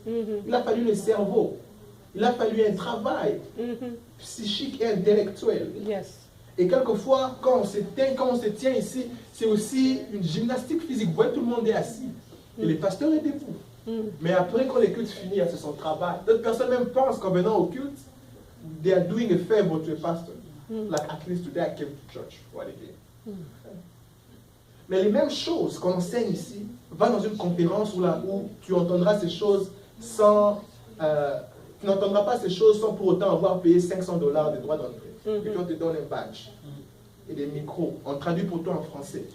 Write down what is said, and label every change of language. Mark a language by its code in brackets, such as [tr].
[fr] Il a fallu le cerveau. Il a fallu un travail psychique et intellectuel. [en] Yes. [fr] Et quelquefois, quand on se tient ici, c'est aussi une gymnastique physique. Vous voyez, tout le monde est assis. Et le pasteur est debout. Mais après, quand le culte finit, c'est son travail. D'autres personnes même pensent qu'en venant au culte, [en] they are doing a favor to a pastor. Like at least today I came to church. What again? [fr] Mais les mêmes choses qu'on enseigne ici, va dans une conférence où tu entendras ces choses sans... tu n'entendras pas ces choses sans pour autant avoir payé $500 de droits d'entrée. Et puis on te donne un badge et des micros. On traduit pour toi en français.